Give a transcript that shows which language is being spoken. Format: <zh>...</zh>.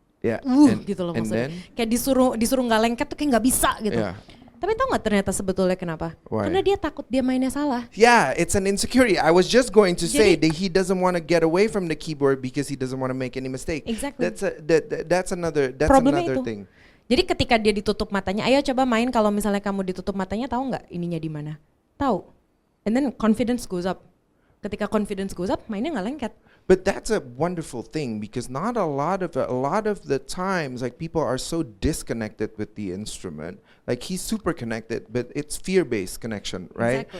<en>Yeah.</en> <id>Gitu loh maksudnya. Kayak disuruh nggak lengket tuh kayak nggak bisa gitu.</id> <en>Yeah.</en> <id>Tapi tau nggak ternyata sebetulnya kenapa?</id> <en>Why?</en> <id>Karena dia takut dia mainnya salah.</id> <en>Yeah, it's an insecurity. I was just going to say</en> <id>Jadi-</id> <en>that he doesn't want to get away from the keyboard because he doesn't want to make any mistake. Exactly. That's another</en> <id>Problemnya itu.</id> <en>thing.</en> <id>Jadi ketika dia ditutup matanya, ayo coba main kalau misalnya kamu ditutup matanya, tahu nggak ininya di mana? Tahu.</id> <en>And then confidence goes up.</en> <id>Ketika</id> <en>confidence goes up,</en> <id>mainnya nggak lengket.</id> <en>But that's a wonderful thing because not a lot of the times like people are so disconnected with the instrument. Like he's super connected, but it's fear-based connection, right?</en>